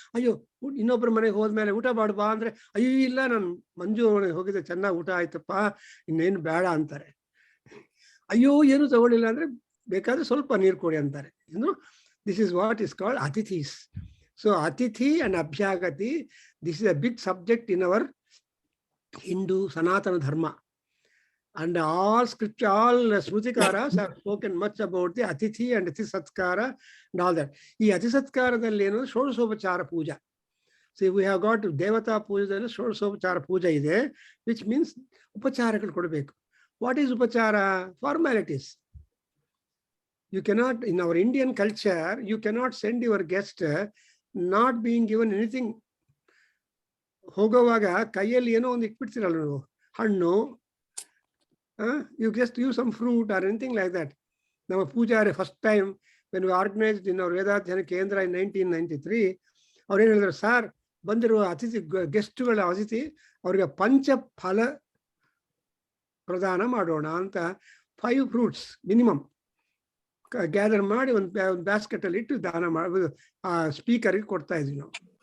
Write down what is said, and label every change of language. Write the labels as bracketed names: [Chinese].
[Kannada] ಅಯ್ಯೋ, ಇನ್ನೊಬ್ಬರ ಮನೆಗೆ ಹೋದ್ಮೇಲೆ ಊಟ ಮಾಡ್ಬಾ ಅಂದ್ರೆ, ಅಯ್ಯೋ ಇಲ್ಲ ನಾನು ಮಂಜು ಮನೆಗೆ ಹೋಗಿದ್ದೆ, ಚೆನ್ನಾಗಿ ಊಟ ಆಯ್ತಪ್ಪ, ಇನ್ನೇನು ಬೇಡ ಅಂತಾರೆ. ಅಯ್ಯೋ ಏನು ತಗೊಳ್ಳಿಲ್ಲ ಅಂದ್ರೆ ಬೇಕಾದ್ರೆ ಸ್ವಲ್ಪ ನೀರು ಕೊಡಿ ಅಂತಾರೆ. [English] This is what is called ಅತಿಥೀಸ್. So ಅತಿಥಿ and ಅಭ್ಯಾಗತಿ, this is a big subject in our Hindu Sanatana Dharma. And all scripture, all Smrutikaras have spoken much about the Atithi and Ati Satkara and all that. [Kannada] Ee Ati Satkaradalli eno Shodasopachara Puja. [English] See, we have got Devata Pujadalli Shodasopachara Puja ide, which means [Kannada] Upacharagalu kodabeku. [English] What is Upachara? Formalities. You cannot, in our Indian culture, you cannot send your guest not being given anything. [Kannada] ಹೋಗುವಾಗ ಕೈಯಲ್ಲಿ ಏನೋ ಒಂದು ಇಟ್ಬಿಡ್ತೀರಲ್ಲ ನೀವು, ಹಣ್ಣು, [English] you just use some fruit or anything like that. Now Pujari, first time when we organized in our Adhyayana Kendra in 1993, [Kannada] ಅವ್ರು ಏನು ಹೇಳಿದ್ರು, sir ಬಂದಿರುವ ಅತಿಥಿ ಗೆಸ್ಟ್ಗಳ ಅತಿಥಿ ಅವ್ರಿಗೆ ಪಂಚ ಫಲ ಪ್ರದಾನ ಮಾಡೋಣ ಅಂತ 5 fruits ಮಿನಿಮಮ್ ಗ್ಯಾದರ್ ಮಾಡಿ ಒಂದು ಬ್ಯಾಸ್ಕೆಟ್ ಅಲ್ಲಿ ಇಟ್ಟು ದಾನ ಮಾಡಿ ಆ ಸ್ಪೀಕರ್ಗೆ ಕೊಡ್ತಾ ಇದ್ವಿ ನಾವು.